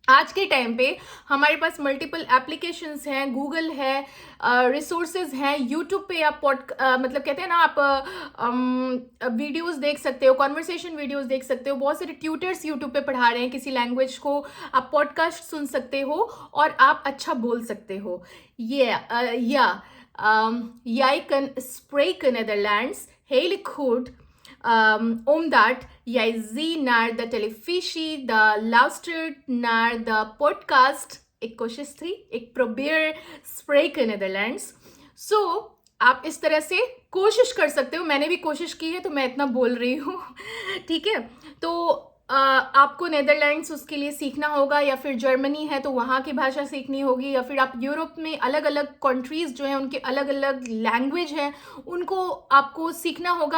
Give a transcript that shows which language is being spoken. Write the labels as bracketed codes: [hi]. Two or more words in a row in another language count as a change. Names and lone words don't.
[hi] आज के टाइम पे हमारे पास [en] multiple applications [hi] हैं, गूगल है, रिसोर्सेज हैं, यूट्यूब पे आप मतलब कहते हैं ना, आप वीडियोस देख सकते हो, [en] conversation videos [hi] देख सकते हो, बहुत सारे ट्यूटर्स यूट्यूब पे पढ़ा रहे हैं किसी लैंग्वेज को, आप पॉडकास्ट सुन सकते हो और आप अच्छा बोल सकते हो. [nl] Jag spreken Nederlands heel goed. Omdat jij zie naar de televisie, de luistert naar de podcast. [hi] Ik कोशिश थी, [nl] ik probeer spreken Nederlands. [hi] So, आप इस तरह से कोशिश कर सकते हो. मैंने भी कोशिश की है तो मैं इतना बोल रही हूँ. ठीक है, तो आपको नेदरलैंड्स उसके लिए सीखना होगा, या फिर जर्मनी है तो वहाँ की भाषा सीखनी होगी, या फिर आप यूरोप में अलग अलग कंट्रीज़ जो हैं उनके अलग अलग लैंग्वेज हैं उनको आपको सीखना होगा.